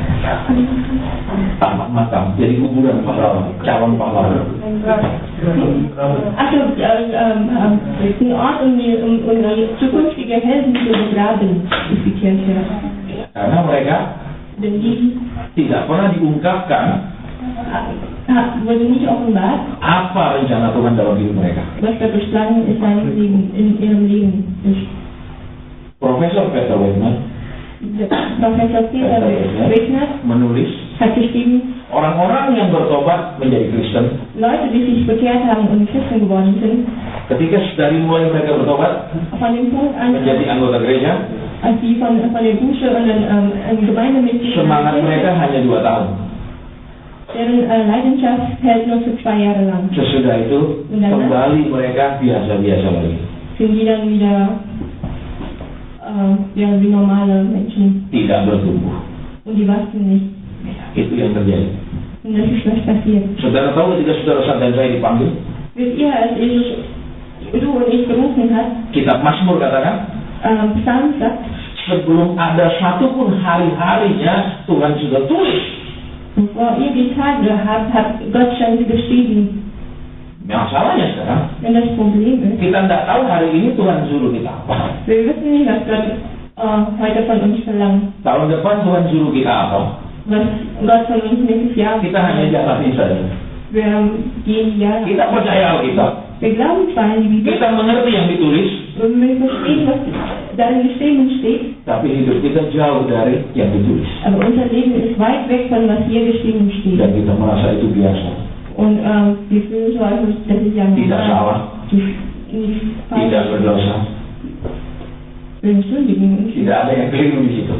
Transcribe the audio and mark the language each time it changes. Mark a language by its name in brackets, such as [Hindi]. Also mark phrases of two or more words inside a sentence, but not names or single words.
[Indonesian] Tamat makam, jadi kuburan pahlawan, calon pahlawan. [German] Also, ein Ort, um die zukünftige Helden zu begraben, ist die Kirche. [Indonesian] Karena mereka [German] Denn die [Indonesian] tidak pernah diungkapkan [German] wurde nicht offenbart, [Indonesian] apa rencana Tuhan dalam hidup mereka. [German] was der Bestand in ihrem Leben ist. [Indonesian] Profesor Peter Wegner [German] Professor Peter Wegner [Indonesian] menulis, [German] hat geschrieben, [Indonesian] orang-orang yang bertobat menjadi Kristen, [German] Leute, die sich bekehrt haben und Christen geworden sind, [Indonesian] ketika dari mulai mereka bertobat [German] von dem Punkt an, [Indonesian] menjadi anggota gereja, [German] als die von der Buße und ein Gemeindemitglied [Indonesian] semangat mereka hanya 2 tahun. [German] deren Leidenschaft hält nur für 2 Jahre lang. [Indonesian] Sesudah itu kembali mereka biasa-biasa lagi. [German] Sind die dann wieder wie normale Menschen [Indonesian] Tidak bertumbuh. [German] und die wachsen nicht. [Indonesian] Itu yang terjadi. [German] Und das ist was passiert. [Indonesian] Saudara tahu ketika saudara dan saya dipanggil, [German] Wisst ihr, als Jesus du und ich gerufen hat, [Indonesian] kitab Mazmur katakan, [German] Psalm sagt, [Indonesian] sebelum ada satupun hari-harinya Tuhan sudah tulis. [German] bevor ihr die Tage habt, hat Gott schon geschrieben. [Indonesian] Masalahnya sekarang, [German] Wenn das Problem ist, [Indonesian] kita tidak tahu hari ini Tuhan suruh kita apa. [German] wir wissen nicht, was Gott heute von uns verlangt. [Indonesian] Tahun depan Tuhan suruh kita apa. [German] Was Gott von uns nächstes Jahr [Indonesian] Kita hanya jalani saja. [German] Wir gehen ja. [Indonesian] Kita percaya Alkitab. [German] Wir glauben zwar an die Bibel [Indonesian] Kita mengerti yang ditulis, [German] und wir verstehen, was darin geschrieben steht, [Indonesian] tapi hidup kita jauh dari yang ditulis. [German] aber unser Leben ist weit weg von was hier geschrieben steht. [Indonesian] Dan kita merasa itu biasa. [German] Und wir fühlen so, als das ist ja [Indonesian] Tidak salah, [German] nicht [Indonesian] tidak [German] falsch. [Indonesian] berdosa. [German] Wir entschuldigen uns. [Indonesian] Tidak ada yang keliru di situ.